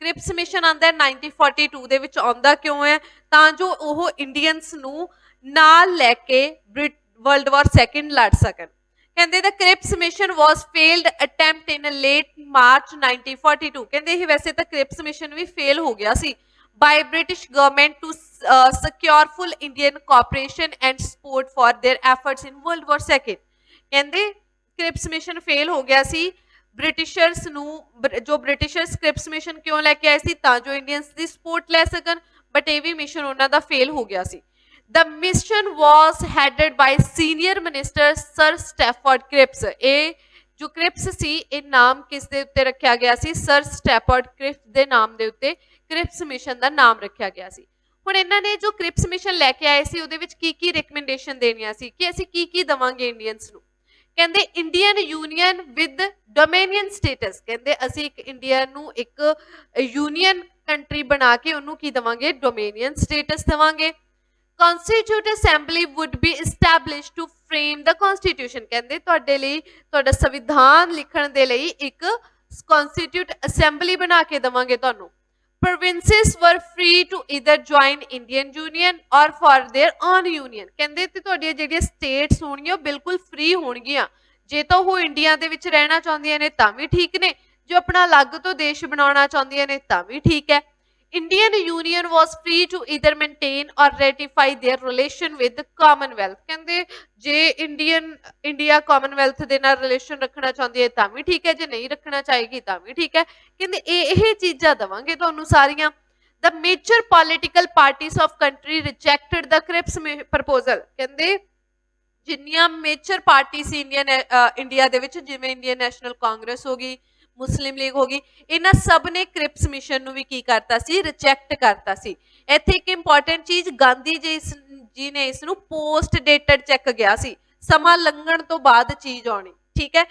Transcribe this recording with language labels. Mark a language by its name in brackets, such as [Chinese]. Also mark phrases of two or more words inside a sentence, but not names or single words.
[Punjabi] ਕ੍ਰਿਪਸ ਮਿਸ਼ਨ ਆਉਂਦਾ ਹੈ 1942 ਦੇ ਵਿੱਚ, ਆਉਂਦਾ ਕਿਉਂ ਹੈ ਤਾਂ ਜੋ ਉਹ ਇੰਡੀਅਨਸ ਨੂੰ ਨਾਲ ਲੈ ਕੇ [English] World War Second [Punjabi] ਲੜ ਸਕਣ। [English] ਕਹਿੰਦੇ The Cripps Mission was failed attempt in late March 1942. [Punjabi] ਕਹਿੰਦੇ ਇਹ ਵੈਸੇ ਤਾਂ ਕ੍ਰਿਪਸ ਮਿਸ਼ਨ ਵੀ ਫੇਲ ਹੋ ਗਿਆ ਸੀ [English] by British government to secure full Indian cooperation and support for their efforts in World War II। [Punjabi] ਕਹਿੰਦੇ ਕ੍ਰਿਪਸ ਮਿਸ਼ਨ ਫੇਲ ਹੋ ਗਿਆ ਸੀ ਬ੍ਰਿਟਿਸ਼ਰਸ ਨੂੰ, ਜੋ ਬ੍ਰਿਟਿਸ਼ਰਸ ਕ੍ਰਿਪਸ ਮਿਸ਼ਨ ਕਿਉਂ ਲੈ ਕੇ ਆਏ ਸੀ ਤਾਂ ਜੋ ਇੰਡੀਅਨਸ ਦੀ ਸਪੋਰਟ ਲੈ ਸਕਣ, ਬਟ ਇਹ ਵੀ ਮਿਸ਼ਨ ਉਹਨਾਂ ਦਾ ਫੇਲ ਹੋ ਗਿਆ ਸੀ। [English] The mission was headed by senior minister Sir Stafford Cripps। [Punjabi] ਇਹ ਜੋ ਕ੍ਰਿਪਸ ਸੀ ਇਹ ਨਾਮ ਕਿਸ ਦੇ ਉੱਤੇ ਰੱਖਿਆ ਗਿਆ ਸੀ? ਸਰ ਸਟੈਫੋਰਡ ਕ੍ਰਿਪਸ ਦੇ ਨਾਮ ਦੇ ਉੱਤੇ ਕ੍ਰਿਪਸ ਮਿਸ਼ਨ ਦਾ ਨਾਮ ਰੱਖਿਆ ਗਿਆ ਸੀ। ਹੁਣ ਇਹਨਾਂ ਨੇ ਜੋ ਕ੍ਰਿਪਸ ਮਿਸ਼ਨ ਲੈ ਕੇ ਆਏ ਸੀ ਉਹਦੇ ਵਿੱਚ ਕੀ ਰਿਕਮੈਂਡੇਸ਼ਨ ਦੇਣੀਆਂ ਸੀ ਕਿ ਅਸੀਂ ਕੀ ਦਵਾਂਗੇ ਇੰਡੀਅਨਸ ਨੂੰ। [English] ਕਹਿੰਦੇ Indian Union with Dominion Status. [Punjabi] ਕਹਿੰਦੇ ਅਸੀਂ ਇੱਕ ਇੰਡੀਆ ਨੂੰ ਇੱਕ ਯੂਨੀਅਨ ਕੰਟਰੀ ਬਣਾ ਕੇ ਉਹਨੂੰ ਕੀ ਦਵਾਂਗੇ? [English] Dominion Status [Punjabi] ਦਵਾਂਗੇ। [English] Constituent Assembly would be established to frame the Constitution। [Punjabi] ਕਹਿੰਦੇ ਤੁਹਾਡੇ ਲਈ, ਤੁਹਾਡਾ ਸੰਵਿਧਾਨ ਲਿਖਣ ਦੇ ਲਈ ਇੱਕ Constituent Assembly ਬਣਾ ਕੇ ਦਵਾਂਗੇ ਤੁਹਾਨੂੰ। [English] Provinces were free to either join Indian Union or for their own union। [Punjabi] ਕਹਿੰਦੇ ਤੇ ਤੁਹਾਡੀਆਂ ਜਿਹੜੀਆਂ ਸਟੇਟਸ ਹੋਣਗੀਆਂ ਉਹ ਬਿਲਕੁਲ ਫ੍ਰੀ ਹੋਣਗੀਆਂ, ਜੇ ਤਾਂ ਉਹ ਇੰਡੀਆ ਦੇ ਵਿੱਚ ਰਹਿਣਾ ਚਾਹੁੰਦੀਆਂ ਨੇ ਤਾਂ ਵੀ ਠੀਕ ਨੇ, ਜੋ ਆਪਣਾ ਅਲੱਗ ਤੋਂ ਦੇਸ਼ ਬਣਾਉਣਾ ਚਾਹੁੰਦੀਆਂ ਨੇ ਤਾਂ ਵੀ ਠੀਕ ਹੈ। [English] Indian Union was free to either maintain or ratify their relation with Commonwealth। [Punjabi] ਕਹਿੰਦੇ ਜੇ ਇੰਡੀਆ ਕਾਮਨਵੈਲਥ ਦੇ ਨਾਲ ਰਿਲੇਸ਼ਨ ਰੱਖਣਾ ਚਾਹੁੰਦੀ ਹੈ ਤਾਂ ਵੀ ਠੀਕ ਹੈ, ਜੇ ਨਹੀਂ ਰੱਖਣਾ ਚਾਹੇਗੀ ਤਾਂ ਵੀ ਠੀਕ ਹੈ। ਕਹਿੰਦੇ ਇਹ ਚੀਜ਼ਾਂ ਦਵਾਂਗੇ ਤੁਹਾਨੂੰ ਸਾਰੀਆਂ। [English] The major political parties of country rejected the Cripps proposal। [Punjabi] ਕਹਿੰਦੇ ਜਿੰਨੀਆਂ ਮੇਜਰ ਪਾਰਟੀ ਸੀ ਇੰਡੀਆ ਦੇ ਵਿੱਚ, ਜਿਵੇਂ ਇੰਡੀਅਨ ਨੈਸ਼ਨਲ ਕਾਂਗਰਸ ਹੋ ਗਈ, ਮੁਸਲਿਮ ਲੀਗ ਹੋ ਗਈ, ਇਹਨਾਂ ਸਭ ਨੇ ਕ੍ਰਿਪਸ ਮਿਸ਼ਨ ਨੂੰ ਵੀ ਕੀ ਕਰਤਾ ਸੀ? ਰਿਜੈਕਟ ਕਰਤਾ ਸੀ। ਇੱਥੇ ਇੱਕ ਇੰਪੋਰਟੈਂਟ ਚੀਜ਼, ਗਾਂਧੀ ਜੀ ਨੇ ਇਸ ਨੂੰ [English] post dated cheque [Punjabi] ਗਿਆ ਸੀ, ਸਮਾਂ ਲੰਘਣ ਤੋਂ ਬਾਅਦ ਚੀਜ਼ ਆਉਣੀ, ਠੀਕ ਹੈ।